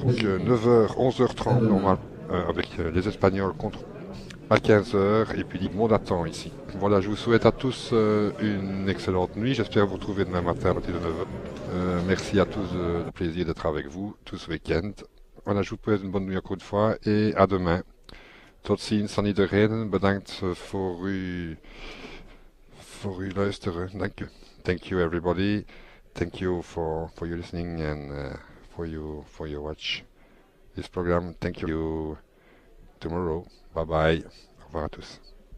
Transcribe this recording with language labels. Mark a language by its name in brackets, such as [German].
[French] Donc 9h, 11h30 normal avec les Espagnols contre à 15h et puis tout le monde attend ici. Voilà, je vous souhaite à tous une excellente nuit. J'espère vous retrouver demain matin à partir de 9h. Merci à tous, le plaisir d'être avec vous tout ce week-end. Voilà, je vous souhaite une bonne nuit encore une fois et à demain. [Dutch] Tot ziens aan iedereen. Bedankt voor uw luisteren. Dank u. [English] Thank you everybody. Thank you for your listening and for your watch this program. Thank you tomorrow. Bye bye. [French] Au revoir à tous.